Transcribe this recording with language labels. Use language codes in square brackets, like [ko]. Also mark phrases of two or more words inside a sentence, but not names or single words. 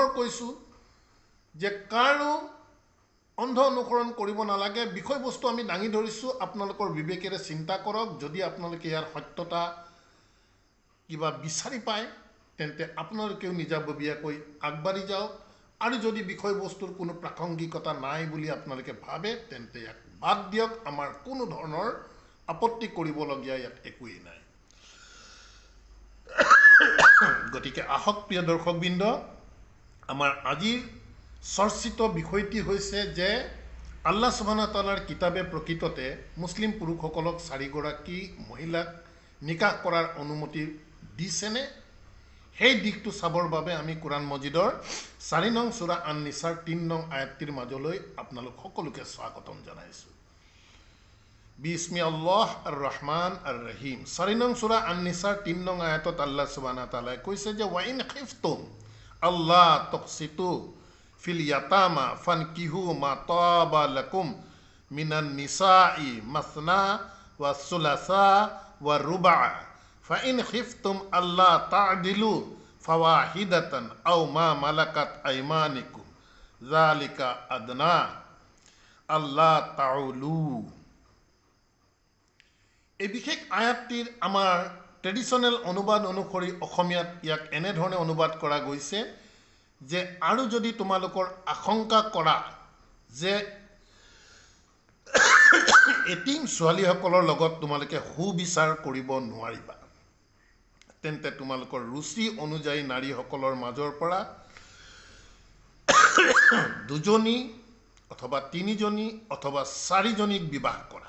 [as] কৈছো যে কাৰো অন্ধ অনুসৰণ কৰিব নালাগে বিষয়বস্তু আমি দাঙি ধৰিছো আপোনালোকৰ বিবেকেৰে চিন্তা কৰক যদি আপোনালোকে ইয়াৰ সত্যতা কিবা বিচাৰি পায় তেন্তে আপোনালোকেও নিজাববীয়াকৈ আগবাঢ়ি যাওক আৰু যদি বিষয়বস্তুৰ কোনো প্ৰাসংগিকতা নাই বুলি আপোনালোকে ভাবে তেন্তে ইয়াক বাদ দিয়ক আমাৰ কোনো ধৰণৰ আপত্তি কৰিবলগীয়া ইয়াত একোৱেই নাই গতিকে আহক প্ৰিয় দৰ্শকবৃন্দ আমাৰ আজিৰ চৰ্চিত বিষয়টি হৈছে যে [ar] الله سبحانه وتعالى [as] কিতাবে প্ৰকৃততে মুছলিম পুৰুষসকলক 4 গৰাকী মহিলাক নিকাহ কৰাৰ অনুমতি দিছেনে সেই দিশটো চাবৰ বাবে আমি কোৰাণ মজিদৰ 4 নং সূৰা আন-নিছাৰ 3 নং আয়াতটিৰ মাজলৈ আপোনালোক সকলোকে স্বাগতম জনাইছো [ar] بسم الله الرحمن الرحيم [as] 4 নং সূরা আন-নিছাৰ 3 নং আয়াতত [ar] الله سبحانه وتعالى [as] কৈছে যে [ar] وإن خفتم ألا تقسطوا في اليتامى فانكحوا ما طاب لكم من النساء مثنى وثلاث ورباع فإن خفتم ألا تعدلوا فواحدة أو ما ملكت أيمانكم ذلك أدنى ألا تعولوا. [as] এই বিশেষ আয়াতটিৰ আমাৰ ট্ৰেডিশ্যনেল অনুবাদ অনুসৰি অসমীয়াত ইয়াক এনেধৰণে অনুবাদ কৰা গৈছে যে আৰু যদি তোমালোকৰ আশংকা কৰা যে এটিম ছোৱালীসকলৰ লগত তোমালোকে সুবিচাৰ কৰিব নোৱাৰিবা, তেন্তে তোমালোকৰ ৰুচি অনুযায়ী নাৰীসকলৰ মাজৰ পৰা দুজনী অথবা তিনিজনী অথবা চাৰিজনীক বিবাহ কৰা।